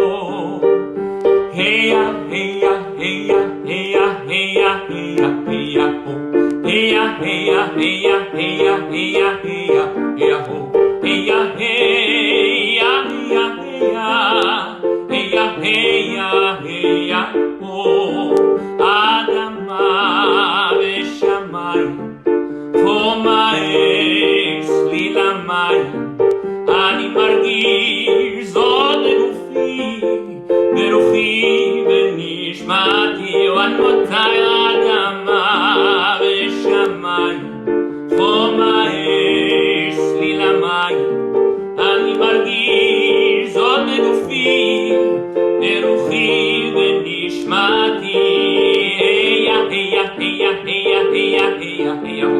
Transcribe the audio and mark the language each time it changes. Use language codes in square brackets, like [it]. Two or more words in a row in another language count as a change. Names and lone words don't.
[he] Heya, heya, heya, heya, heya, heya, heya, ho. Heya, heya, heya, heya, heya, heya, heya, ho. Heya, heya, heya, heya, heya, heya, ho. אדמה ושמיים, חום האש, צליל המים, אני מרגיש זאת בגופי, ברוחי ובנשמתי. [en] One more time. [he] אדמה ושמיים, חום האש, צליל המים, אני מרגיש זאת בגופי, ברוחי ובנשמתי. Heya, heya, heya, heya, heya, heya, heya, ho.